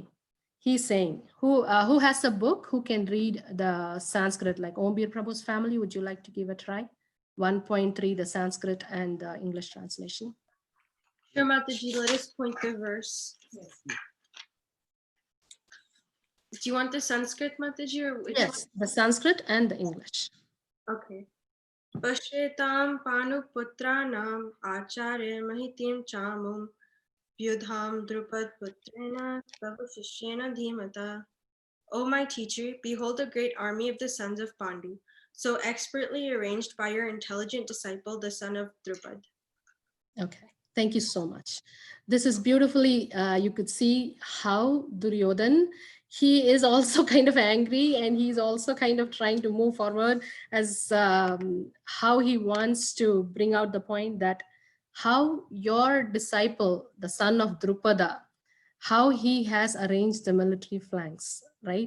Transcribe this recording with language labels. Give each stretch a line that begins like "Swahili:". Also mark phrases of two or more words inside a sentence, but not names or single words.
English: He's saying, who has a book, who can read the Sanskrit, like Ombir Prabhu's family? Would you like to give a try? 1.3, the Sanskrit and the English translation. Sure, Mataji, let us point the verse. Do you want the Sanskrit, Mataji, or which yes, one? The Sanskrit and the English. Okay.
Sanskrit: पश्यैताम् पाण्डुपुत्राणाम् आचार्य महतीम् चमूम् व्यूढाम् द्रुपद पुत्रेण तवशिष्येण धीमता.
English: O my teacher, behold a great army of the sons of Pandu, so expertly arranged by your intelligent disciple, the son of Drupad. Okay, thank you so much. This is beautifully, you could see how Duryodhan, he is also kind of angry, and he's also kind of trying to move forward as how he wants to bring out the point that how your disciple, the son of Drupada, how he has arranged the military flanks, right?